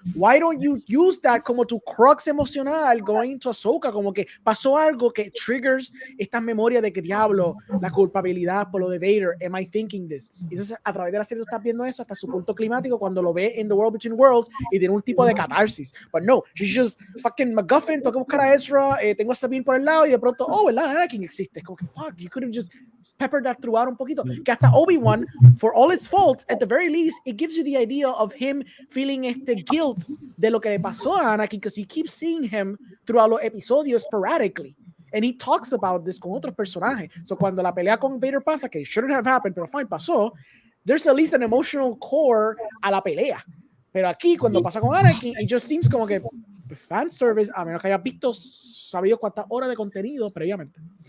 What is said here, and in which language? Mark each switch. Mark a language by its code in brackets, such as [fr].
[en] Why don't you use that [es] como tu crux emocional [en] going into Ahsoka, [es] como que pasó algo que triggers estas memorias de que diablo, la culpabilidad por lo de Vader, [en] am I thinking this? [es] Y entonces a través de la serie tú estás viendo eso hasta su punto climático cuando lo ve en The World Between Worlds y tiene un tipo de catarsis. [en] But no, she's just fucking MacGuffin, [es] tengo que buscar a Ezra, tengo a Sabine por el lado y de pronto, oh, ¿verdad? Anakin existe. Es como que, [en] fuck, you could have just peppered that throughout un poquito. Que hasta Obi-Wan, for all its faults, at the very least, it gives you the idea of him feeling guilt [es] de lo que le pasó a Anakin, [en] because you keep seeing him throughout [es] los episodios [en] sporadically. And he talks about this [es] con otros personajes. [en] So [es] cuando la pelea con Vader pasa, que [en] shouldn't have happened, pero fine, pasó, there's at least an emotional core [es] a la pelea. Pero aquí, cuando pasa con Anakin, [en] it just seems [es] como que fan service, a menos que hayas sabido cuántas horas de contenido previamente.